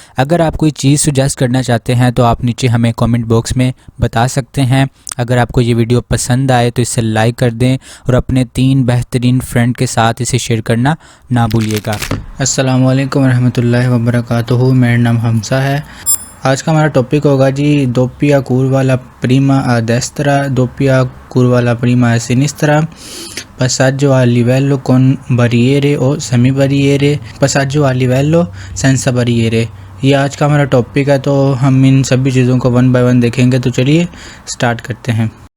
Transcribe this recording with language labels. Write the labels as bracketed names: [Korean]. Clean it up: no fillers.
[Hindi] अगर आप कोई चीज़ सुजेस्ट करना चाहते हैं तो आप नीचे हमें कमेंट बॉक्स में बता सकते हैं। अगर आपको ये वीडियो पसंद आए तो इसे लाइक कर दें और अपने 3 बेहतरीन फ्रेंड के साथ इसे शेयर करना ना भूलिएगा। अस्सलाम वालेकुम रहमतुल्लाहि व बरकातुहू। मेरा नाम हमसा है। आज का हमारा टॉपिक होगा जी दोप्पिया [Italian] curva la prima a destra, doppia curva la prima a sinistra, passaggio a livello con barriere o semi barriere, passaggio a livello senza barriere। [Hindi] ये आज का हमारा टॉपिक है, तो हम इन सभी चीज़ों को वन बाय वन देखेंगे। तो चलिए स्टार्ट करते हैं।